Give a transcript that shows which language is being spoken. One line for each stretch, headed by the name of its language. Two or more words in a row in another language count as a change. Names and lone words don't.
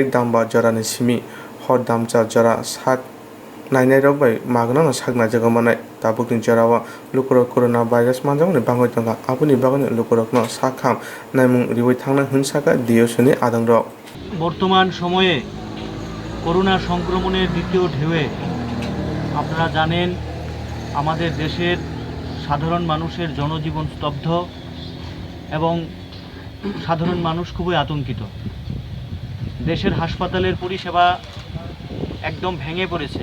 Kok Borok: दामबा जरानि सिमि हर दामचा जरा साग नायनाय रबाय मागना सागना जगमानाय ताबुकनि जरावा लुकुरक
English: corona virus
Kok Borok: मानजागनि बांगै तंगा आबुनि बागनि लुकुरकनो साखाम नायमुं रिवै थांना हिंसाका दियसनि आदंर।
Bangla: বর্তমান সময়ে করোনা সংক্রমণের দ্বিতীয় ঢেউয়ে আপনারা জানেন আমাদের দেশের সাধারণ মানুষের জনজীবন স্তব্ধ এবং সাধারণ মানুষ খুবই আতঙ্কিত। দেশের হাসপাতালের পরিষেবা একদম ভেঙে পড়েছে।